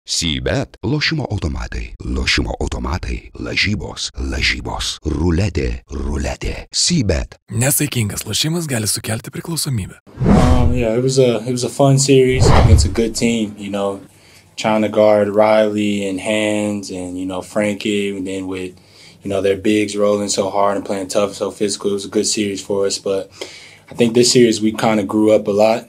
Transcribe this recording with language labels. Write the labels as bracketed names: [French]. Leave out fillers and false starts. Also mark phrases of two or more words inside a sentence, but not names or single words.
[Lithuanian] Seabet – lošimo automatai, lažybos, ruletė. Seabet. Nesaikingas lošimas gali sukelti priklausomybę. [English] Yeah, it was a fun series against a good team, trying to guard Riley and Hands and, Frankie, and then with, their bigs rolling so hard and playing tough, so physical. It was a good series for us, but I think this series we kind of grew up a lot.